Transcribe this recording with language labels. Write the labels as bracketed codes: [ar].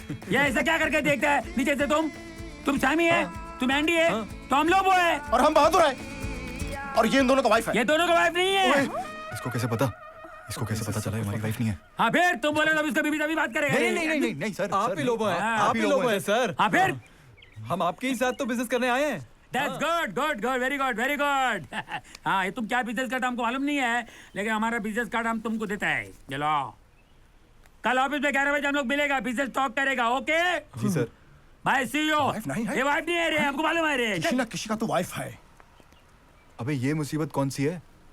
[hi] ये ऐसे क्या करके देखते हैं नीचे से? तुम शामी है, तुम एंडी है, तो हम लोबो है। और हम बहादुर है। और ये इन दोनों का वाइफ है। ये दोनों का वाइफ नहीं है। इसको कैसे पता? इसको कैसे पता चला हमारी वाइफ नहीं है? हाँ फिर तुम बोले तो इसका बीबी तभी बात करेगा। नहीं सर, आप ही लोबो हैं, आप ही लोबो हैं सर। हाँ फिर हम आपके ही साथ तो बिजनेस करने आए हैं। [en] That's good, good, good, very good, very good. [hi] हाँ, ये तुम क्या बिजनेस करते हमको मालूम नहीं है, लेकिन हमारा बिजनेस कार्ड हम तुमको देता है। चलो कल ऑफिस में 11 बजे हम लोग मिलेगा, बिजनेस टॉक करेगा। [en] okay [hi] ji sir. [en] Bye, see you. [hi] Wife नहीं है? ये वाइफ नहीं है रे, हमको मालूम है रे। किसी ना किसी का तो वाइफ है। अबे ये मुसीबत कौन सी है?